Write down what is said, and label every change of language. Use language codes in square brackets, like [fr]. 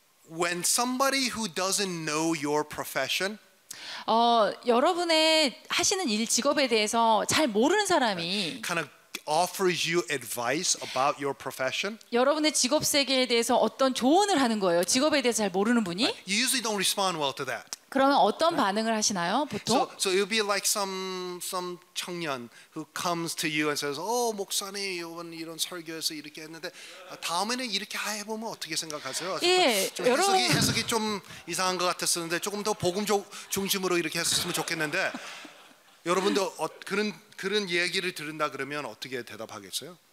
[en] When somebody who doesn't know your profession [ko] 여러분의 하시는 일 직업에 대해서 잘 모르는 사람이 [en] kind of offers you advice about your profession, [ko] 여러분의 직업 세계에 대해서 어떤 조언을 하는 거예요. 직업에 대해서 잘 모르는 분이 [en] you usually don't respond well to that. [ko] 그러면 어떤 반응을 하시나요? 보통 [en] So it would be like some 청년 who comes to you and says, [ko] 목사님 이런 설교에서 이렇게 했는데 다음에는 이렇게 해보면 어떻게 생각하세요? 예, 좀 여러분- 해석이 좀 이상한 것 같았었는데 조금 더 복음 중심으로 이렇게 했으면 좋겠는데 여러분도 그런 얘기를 들은다 그러면 어떻게 대답하겠어요?